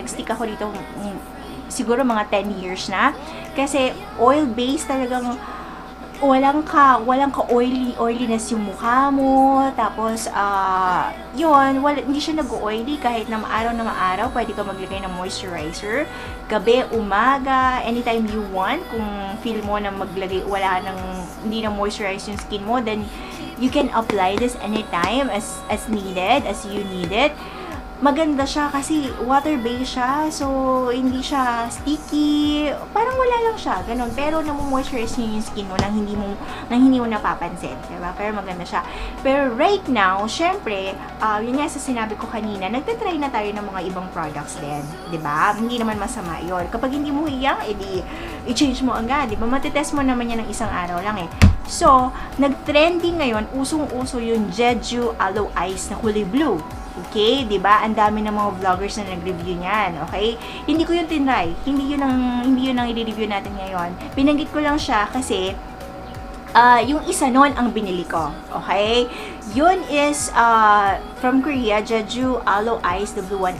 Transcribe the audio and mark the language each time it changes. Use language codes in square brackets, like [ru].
[tl] Nag-stick ako dito siguro mga 10 years na. Kasi oil-based talagang walang ka-oiliness yung mukha mo. Tapos, hindi siya nag-oily kahit na maaraw. Pwede ka maglagay ng moisturizer. Gabi, umaga, [en] anytime you want. [tl] Kung feel mo na hindi na moisturize yung skin mo, [en] then you can apply this anytime as needed, as you need it. [tl] Maganda siya kasi water-based siya. So, hindi siya sticky. Parang wala lang siya. Ganun. Pero, namomoisturize niyo yung skin mo nang hindi mo napapansin. Diba? Pero maganda siya. Pero, right now, syempre, yun nga sa sinabi ko kanina, nagtatry na tayo ng mga ibang products din. Diba? Hindi naman masama yun. Kapag hindi mo hiyang, edi, i-change mo agad. Diba? Matitest mo naman yan ng isang araw lang eh. So, nag-trending ngayon, usong-uso yung Jeju Aloe Ice na kulay blue. Okay, 'di ba? Ang dami ng mga vloggers na nag-review niyan, okay? Hindi ko 'yung tinry. Hindi 'yun ang i-review natin ngayon. Binanggit ko lang siya kasi yung isa noon ang binili ko. Okay? [en] 'Yun is from Korea, Jeju Aloe Ice, the blue one.